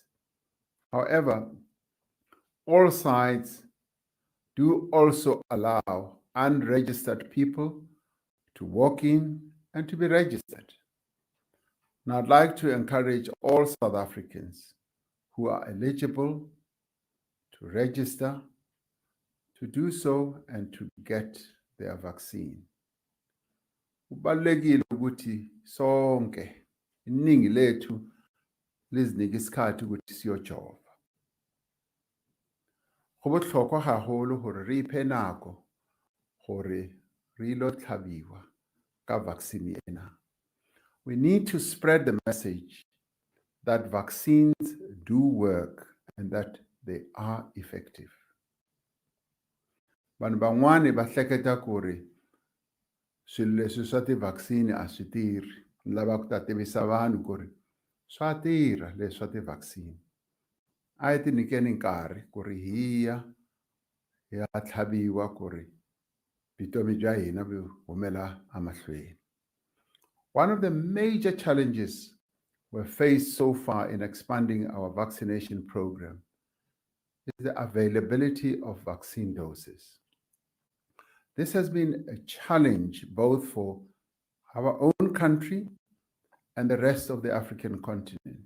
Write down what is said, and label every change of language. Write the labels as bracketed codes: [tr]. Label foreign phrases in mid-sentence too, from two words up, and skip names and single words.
[en] However, all sites do also allow unregistered people to walk in and to be registered. Now, I'd like to encourage all South Africans who are eligible to register to do so and to get their vaccine. [zu] Kubalulekile ukuthi sonke iningi lethu lizinike isikhathi ukuthi siyojova. [tn] Go botlhokwa gagolo gore re iphe nako gore re ilo tlhabiwa ka vaccine ena. [en] We need to spread the message that vaccines do work and that they are effective. [ts] Vanhu van'wani va hleketa ku ri swilo leswi swa ti-vaccine a swi tirhi. Ni lava ku ta tivisa vanhu ku ri swa tirha leswi swa ti-vaccine. A hi ti nyikeni nkarhi ku ri hi ya tlhabiwa ku ri vutomi bya hina byi humela emahlweni. [en] One of the major challenges we've faced so far in expanding our vaccination program is the availability of vaccine doses. This has been a challenge both for our own country and the rest of the African continent.